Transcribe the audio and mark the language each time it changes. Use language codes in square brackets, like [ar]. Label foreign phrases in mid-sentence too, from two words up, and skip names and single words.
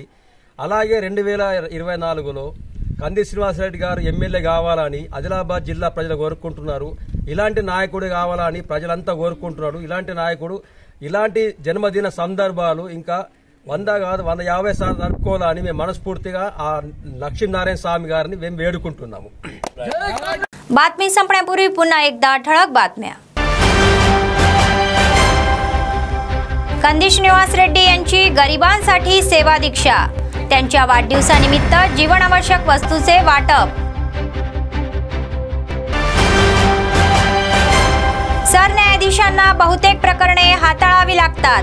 [te] అలాగే 2024లో కంది శ్రీనివాస్ రెడ్డి గారు ఎమ్మెల్యే కావాలని ఆదిలాబాద్ జిల్లా ప్రజలు కోరుకుంటున్నారు. ఇలాంటి నాయకుడు కావాలని ప్రజలంతా కోరుకుంటున్నారు. ఇలాంటి నాయకుడు ఇలాంటి జన్మదిన సందర్భాలు ఇంకా 100 కాదు 150 సార్లు జరుపుకోవాలని మేము మనస్ఫూర్తిగా ఆ లక్ష్మీనారాయణ స్వామి గారిని మేము వేడుకుంటున్నాము. [mr] बातमी संपण्यापूर्वी पुन्हा एकदा ठळक बातम्या. कंदिश निवास रेड्डी यांची गरिबांसाठी सेवा दीक्षा. त्यांच्या वाढदिवसानिमित्त जीवनावश्यक वस्तूचे वाटप. सरन्यायाधीशांना बहुतेक प्रकरणे हाताळावी लागतात.